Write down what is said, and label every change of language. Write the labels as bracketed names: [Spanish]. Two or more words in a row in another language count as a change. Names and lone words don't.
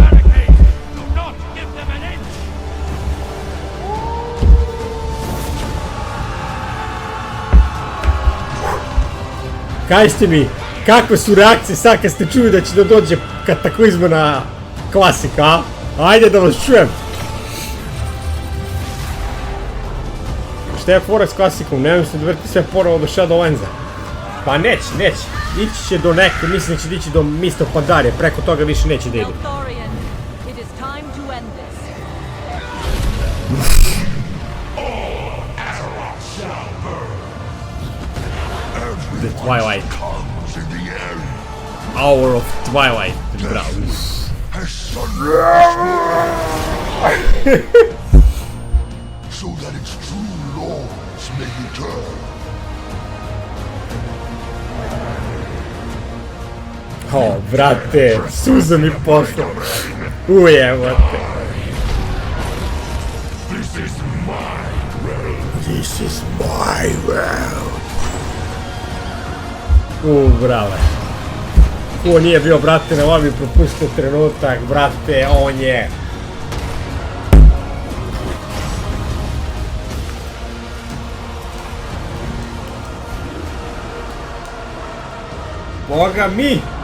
[Serbian] Kažite mi, kakve su reakcije sad kad ste čuli da će da dođe kataklizma na Klasika, a? Ajde da vas čujem! Šta je fora s Klasikom? Ne mislim da vrti sve ponovo do Shadowlandsa. Pa neće. Ići će do neke, mislim da će ići do Mr. Pandarije, preko toga više neće da ide. [English] The Twilight. Hour of Twilight. Bravo. So that its true lords may return. [Serbian] O, brate, suza mi pošla. Ujebote. [English] This is my world. [Serbian] Brale. Ko nije bio, brate, na vami propustio trenutak, brate, on je. Boga mi!